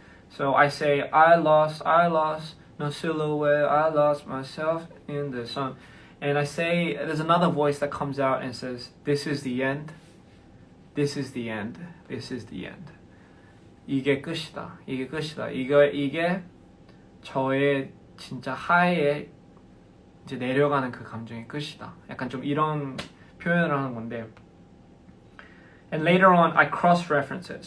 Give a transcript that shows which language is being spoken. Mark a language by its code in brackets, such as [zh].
[en] So I say I lost no silhouette, I lost myself in the sun. And I say there's another voice that comes out and says this is the end. This is the end. This is the end. [ko] 이게 끝이다. 이게 끝이다. 이게 저의 진짜 하에 이제 내려가는 그 감정의 끝이다. 약간 좀 이런 표현을 하는 건데. [en] And later on, I cross-reference it.